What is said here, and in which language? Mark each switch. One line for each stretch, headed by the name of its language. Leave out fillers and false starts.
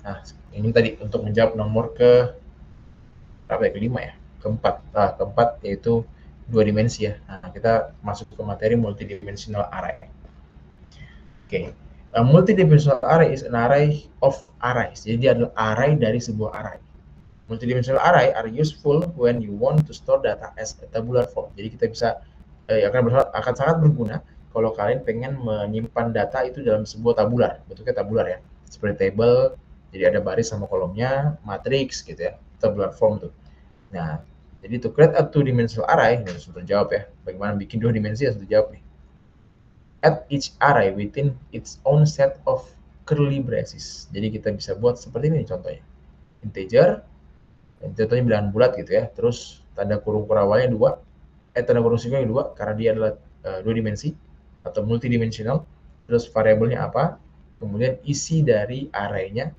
Indonesian: Nah, ini tadi untuk menjawab nomor kelima ya, keempat yaitu dua dimensi ya. Nah, kita masuk ke materi
English: multidimensional array. Oke, a multidimensional array is an array of arrays.
Indonesian: Jadi dia adalah array dari sebuah array.
English: Multidimensional array are useful when you want to store data as a tabular form.
Indonesian: Jadi kita bisa akan sangat berguna kalau kalian pengen menyimpan data itu dalam sebuah tabular, bentuknya tabular ya, seperti table. Jadi ada baris sama kolomnya, matrix gitu ya, tabular form tuh. Nah, jadi
English: to create a two-dimensional array,
Indonesian: ini sudah terjawab ya. Bagaimana bikin dua dimensi ya sudah terjawab nih.
English: Add each array within its own set of curly braces.
Indonesian: Jadi kita bisa buat seperti ini contohnya. Integer, contohnya bilangan bulat gitu ya. Terus tanda kurung awalnya 2, tanda kurung singkatnya 2 karena dia adalah dua dimensi atau multidimensional. Terus variabelnya apa? Kemudian isi dari array-nya.